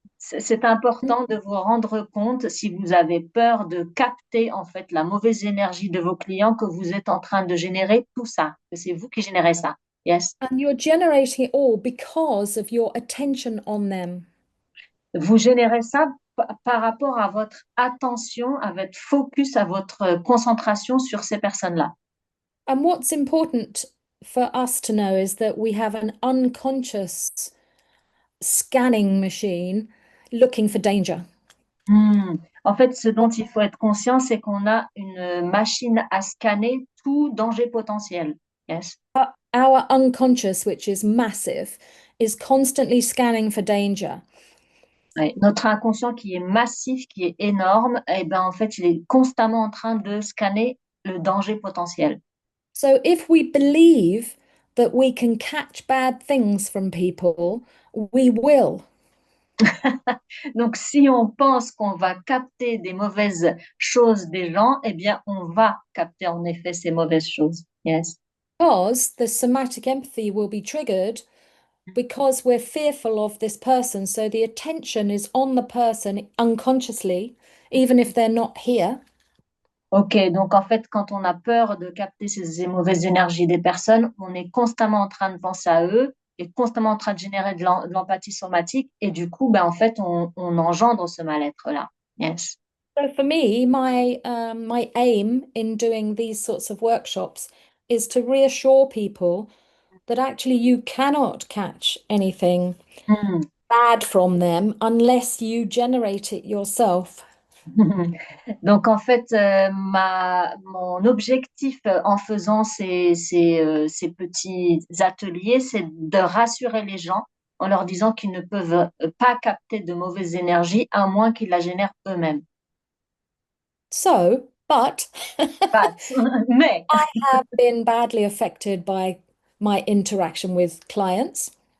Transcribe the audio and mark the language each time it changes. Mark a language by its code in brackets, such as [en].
[fr] C'est important de vous rendre compte si vous avez peur de capter en fait la mauvaise énergie de vos clients que vous êtes en train de générer tout ça, que c'est vous qui générez ça. [en] Yes. And you're generating it all because of your attention on them. [fr] Vous générez ça par rapport à votre attention, à votre focus, à votre concentration sur ces personnes-là. [en] And what's important for us to know is that we have an unconscious scanning machine looking for danger. Hmm. [fr] En fait, ce dont il faut être conscient, c'est qu'on a une machine à scanner tout danger potentiel. [en] Yes. Our unconscious, which is massive, is constantly scanning for danger. [fr] Ouais. Notre inconscient qui est massif, qui est énorme, eh ben, en fait, il est constamment en train de scanner le danger potentiel. [en] So if we believe that we can catch bad things from people, we will. [fr] Donc, si on pense qu'on va capter des mauvaises choses des gens, eh bien, on va capter en effet ces mauvaises choses. [en] Yes. Because the somatic empathy will be triggered because we're fearful of this person. So the attention is on the person unconsciously, even if they're not here. [fr] Ok, donc en fait, quand on a peur de capter ces mauvaises énergies des personnes, on est constamment en train de penser à eux et constamment en train de générer de l'empathie somatique et du coup, ben, en fait, on engendre ce mal-être-là. [en] Yes. So for me, my aim in doing these sorts of workshops is to reassure people that actually you cannot catch anything Hmm. bad from them unless you generate it yourself. [fr] Donc en fait, mon objectif en faisant ces petits ateliers, c'est de rassurer les gens en leur disant qu'ils ne peuvent pas capter de mauvaises énergies à moins qu'ils la génèrent eux-mêmes. [en] But But, [fr] mais [en] I have been badly affected by my interaction with clients.